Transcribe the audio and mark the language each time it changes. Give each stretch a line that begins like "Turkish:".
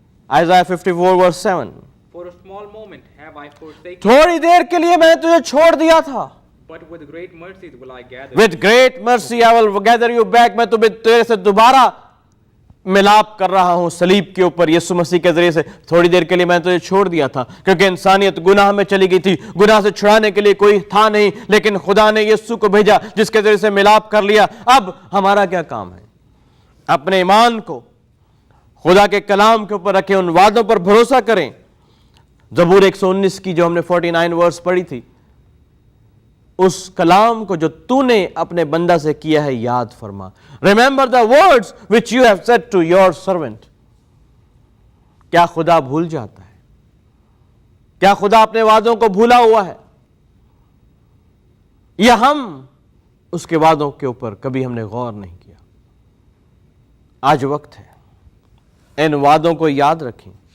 English: Isaiah 54 verse 7. For a small moment have I forsaken,
Urdu: تھوڑی دیر کے لیے میں نے تجھے چھوڑ دیا تھا.
English: but with great mercies will I gather. With great mercy I will gather you back.
Urdu: میں تمہیں تیرے سے دوبارہ ملاپ کر رہا ہوں صلیب کے اوپر یسوع مسیح کے ذریعے سے. تھوڑی دیر کے لیے میں نے تجھے چھوڑ دیا تھا کیونکہ انسانیت گناہ میں چلی گئی تھی, گناہ سے چھڑانے کے لیے کوئی تھا نہیں, لیکن خدا نے یسوع کو بھیجا جس کے ذریعے سے ملاپ کر لیا. اب ہمارا کیا کام ہے؟ اپنے ایمان کو خدا کے کلام کے اوپر رکھیں, ان وعدوں پر بھروسہ کریں. زبور 119 کی جو ہم نے 49 ورس پڑھی تھی, اس کلام کو جو تو نے اپنے بندہ سے کیا ہے یاد فرما.
English: Remember the words which you have said to your servant.
Urdu: کیا خدا بھول جاتا ہے؟ کیا خدا اپنے وعدوں کو بھولا ہوا ہے؟ یا ہم اس کے وعدوں کے اوپر کبھی ہم نے غور نہیں کیا؟ آج وقت ہے ان وعدوں کو یاد رکھیں.